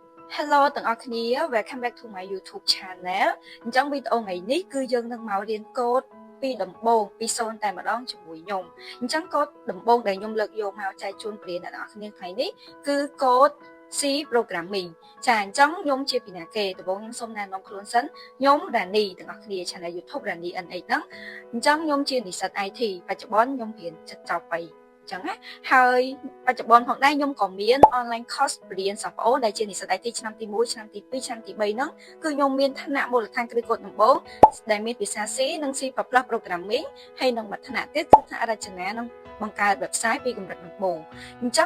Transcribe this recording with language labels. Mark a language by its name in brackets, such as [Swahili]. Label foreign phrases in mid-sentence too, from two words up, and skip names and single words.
[Khmer] Hello ទាំងអស់គ្នា [English] Welcome back to my YouTube channel [Khmer] អញ្ចឹងវីដេអូថ្ងៃនេះគឺយើងនឹងមករៀនកូដពីដំបូងពី0តែម្ដងជាមួយខ្ញុំអញ្ចឹងកូដដំបូង ដែលខ្ញុំលើកយកមកចែកជូនប្រិយអ្នកទាំងអស់គ្នាថ្ងៃនេះគឺកូដ [English] C programming [Khmer] ចាអញ្ចឹងខ្ញុំជាពីណាគេដំបូងខ្ញុំសូមណែ នាំខ្លួនសិនខ្ញុំរ៉ានីទាំងអស់គ្នា [English] Channel YouTube [Khmer] រ៉ានី NH ហ្នឹងអញ្ចឹងខ្ញុំជានិស្សិត IT បច្ចុប្បន្នខ្ញុំរៀនចិត្តចប់ไปចឹងណាហើយបច្ចុប្បន្នផងដែរខ្ញុំក៏មាន [English] online course [Khmer] រៀនសាប់អូដែលជានិស្សិត IT ឆ្នាំទី1ឆ្នាំទី2ឆ្នាំទី3ហ្នឹងគឺខ្ញុំមានឋានៈមូលដ្ឋានគ្រឹះកូដដំបូងដែលមានភាសា C និង [English] C++ programming [Khmer] ហើយនឹងមួយឋានៈទៀតគឺថ្នាក់រចនានិងបង្កើត website ពីកម្រិតដំបូងអញ្ចឹង